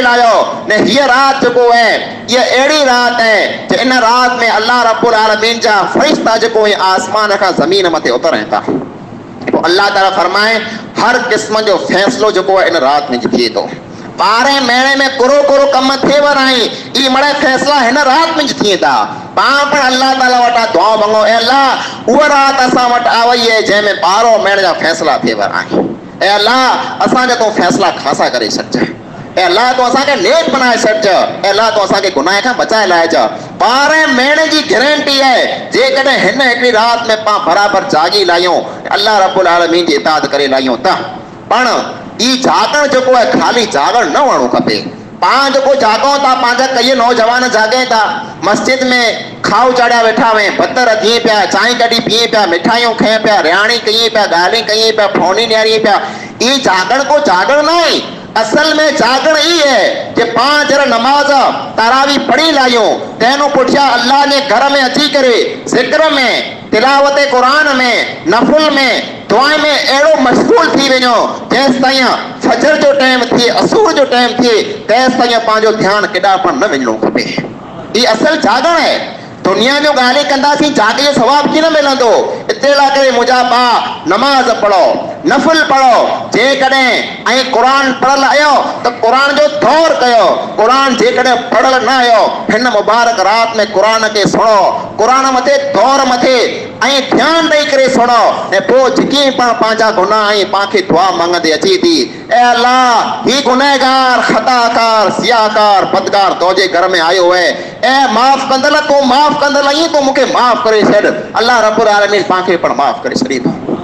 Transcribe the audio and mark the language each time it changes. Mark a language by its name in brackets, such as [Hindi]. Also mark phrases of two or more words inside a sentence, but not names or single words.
[Sindhi] लायो ने हीअ राति जेको आहे इहा अहिड़ी राति आहे जे इन राति में [Arabic] الله رب العالمين [Sindhi] जा फ़रिश्ता जेको आसमान खां ज़मीन मथे उतरनि था पोइ अल्लाह ताला फरमाए हर क़िस्म जो फ़ैसिलो जेको आहे इन राति में थिए थो 12 महीने में कुरो कुरो कम थे वराई ई मड़े फैसला हिन रात में थिए था पाण पण अल्लाह ताला वटा दुआ मंगो ए अल्लाह उहा रात असां वटि आवई है जंहिंमें 12 महीने जा फैसला थे वराई ए अल्लाह असां जा तो फैसला खासा करे छॾ ए अल्लाह तो असां के नेक बनाए छॾ ए अल्लाह तो असां के गुनाह खां बचाए लाए जा 12 महीने जी गारंटी है जेकॾहिं हिन हिकिड़ी रात में पाण बराबर जागी लायूं [Arabic] الله رب العالمين [Sindhi] जी इताअत करे लायूं त पण ई जागण जेको आहे खाली जागण न वणो खपे पाण जेको जागो था पंहिंजा कई नौजवान जागे था मस्जिद में खाऊ चाढ़िया वेठा हुए बतर थिए पिया चांहि कढी पिए पिया मिठाइयूं खाए पिया रिहाणी कई पिया ॻाल्हि कई पिया फोनी ॾियारी पिया ई जागण को जागण न आहे असल में जागण ई है कि पां जरा नमाज तरावी पढ़ी लायूं तेनो पुठिया अल्लाह ने घर में अची करे जिक्र में तिलावत कुरान में नफुल में दुआ में एड़ो मशगूल थी वञो जेस ताईं फजर जो टाइम थिए असुर जो टाइम थिए तेस ताईं पंहिंजो ध्यानु केॾा पण न वञणो खपे ई असल जागण है दुनिया जो गाली कंदासीं जागे जो सवाब की न मिलंदो इते ला करे मुंहिंजा भाउ नमाज पढ़ो नफल पढ़ो जेकॾहिं ऐं क़ुरान पढ़ल आयो त क़ुरान जो दौर कयो क़ुरान जेकॾहिं पढ़ल न आयो हिन मुबारक राति में क़ुरान खे सुनो क़ुरान मथे दौर मथे ऐं ध्यानु ॾेई करे सुनो ऐं पोइ जेकी पाण पंहिंजा गुनाह ऐं पाण खे दुआ मंगंदे अचे थी ए अल्लाह ही गुनहगार खताकार सियाकार बदकार तुंहिंजे घर में आयो है ए माफ़ कंदल तूं माफ़ कंदल ईअं तूं मूंखे माफ़ करे छॾ [Arabic] الله رب العالمين [Sindhi] पाण खे पण माफ़ करे छॾी थो